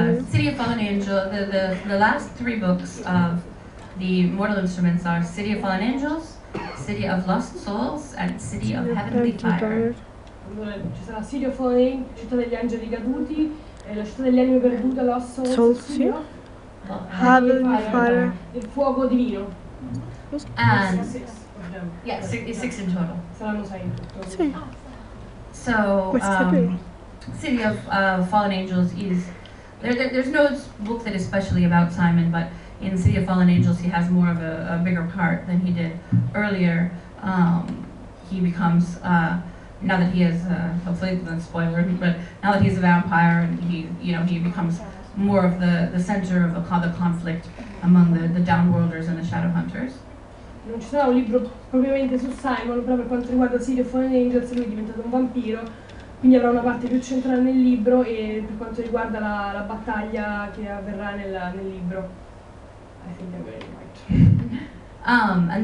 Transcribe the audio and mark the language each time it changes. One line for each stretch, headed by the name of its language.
English: City of Fallen Angel, the last three books of the Mortal Instruments are City of Fallen Angels, City of Lost Souls, and City of Heavenly Fire.
Italian: Allora, ci sarà City of Fallen Angels, Città degli Angeli Caduti, la Città degli Anime Perduta, Lost Souls, Sì. no?
English: Heavenly Fire.
Italian: Il fuoco divino.
English: And Six, yeah, six in total.
Italian: saranno 6 in tutto. Sì.
English: So, City of Fallen Angels is there's no book that is specially about Simon, but in City of Fallen Angels he has more of a bigger part than he did earlier. He becomes now that he is hopefully not spoiler, but now that he's a vampire, and he becomes more of the center of the conflict among the Downworlders and the Shadowhunters.
Italian: Non ci sarà un libro propriamente su Simon, però per quanto riguarda City of Fallen Angels lui è diventato un vampiro, quindi avrà una parte più centrale nel libro e per quanto riguarda la battaglia che avverrà nel libro.
English: I think I'm getting it right.